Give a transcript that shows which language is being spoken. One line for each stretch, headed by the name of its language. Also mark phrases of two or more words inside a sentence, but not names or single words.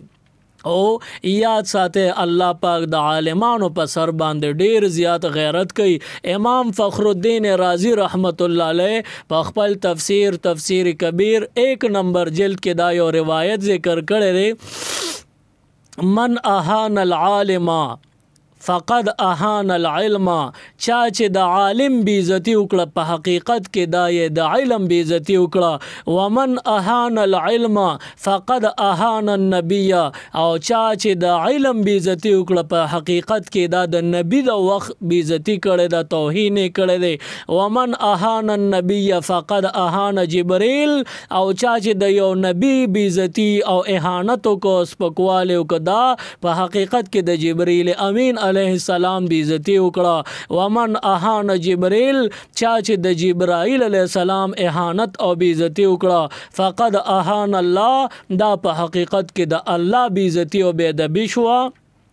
Pashto: او یاد ساته الله پاک د عالمانو په سر باندې ډیر زیات غیرت کوي. امام فخر الدین رازی
Arabic: رحمت الله علیه
Pashto: په خپل تفسیر کبیر 1 نمبر جلد کې دا یو روایت ذکر کړی دی،
Arabic: من اهان العالم فقد اهان العلم،
Pashto: چا چې د عالم بی عزتی وکړه په حقیقت کې دا یې د علم بی عزتی وکړه.
Arabic: ومن اهان العلم فقد اهان النبي،
Pashto: او چا چې د علم بی عزتی وکړه په حقیقت کې دا د نبی د وخت بی عزتی کړي، د توهین کړي دی.
Arabic: ومن اهان النبي فقد اهان جبريل،
Pashto: او چا چې د یو نبی بی عزتی او اهانت کو سپکواله وکړه په حقیقت کې د جبريل امین
Arabic: علیہ السلام
Pashto: بی عزتی وکړه.
Arabic: ومن اهان جبريل،
Pashto: چا چې د جبرائیل
Arabic: علیہ السلام
Pashto: اهانت او بی عزتی وکړه
Arabic: فقد اهان الله،
Pashto: دا په حقیقت کې د الله بی عزتی او بی ادبی شو.